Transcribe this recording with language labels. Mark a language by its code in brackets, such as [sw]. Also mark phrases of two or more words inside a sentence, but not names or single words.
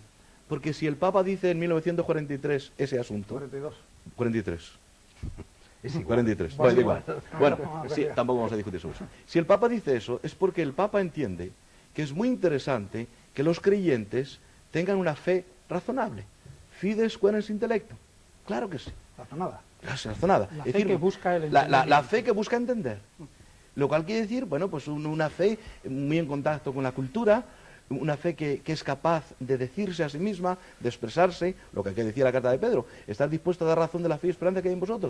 [es] Porque si el Papa dice en 1943 ese asunto... 43. Es igual. 43. Bueno, igual. Bueno, sí, tampoco vamos a discutir sobre eso. Si el Papa dice eso, es porque el Papa entiende que es muy interesante que los creyentes tengan una fe razonable. [la] Fides quaerens intellectum. [es] Claro que sí. Razonada. Razonada. La Es fe decir, que busca el la fe que busca entender. Lo cual quiere decir, bueno, pues una fe muy en contacto con la cultura, una fe que es capaz de decirse a sí misma, de expresarse, lo que decía la carta de Pedro, estar dispuesto a dar razón de la fe y esperanza que hay en vosotros,